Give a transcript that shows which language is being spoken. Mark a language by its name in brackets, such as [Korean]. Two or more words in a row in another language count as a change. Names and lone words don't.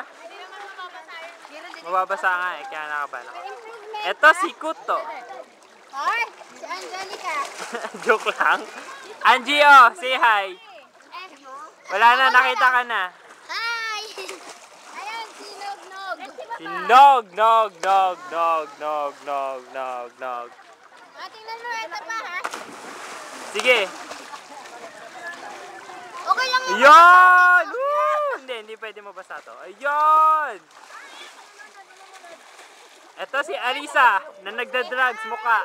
[Filipino] Mababasa nga eh, kaya nakaban ako. Eto si Kuto. Ay, si Angelica. Joke lang. Angie, oh, [English] say hi. [Filipino] Wala na, nakita ka na. Hi! Ayan, si Nog-Nog. Si Nog, Nog, Nog, Nog, Nog, Nog, Nog, Nog. Tingnan mo, ito pa ha. Sige. Okay lang yun. Ayun! Woo! Hindi pwede mabasa to. Ayun! Ito si Arisa na nagda-drugs mukha.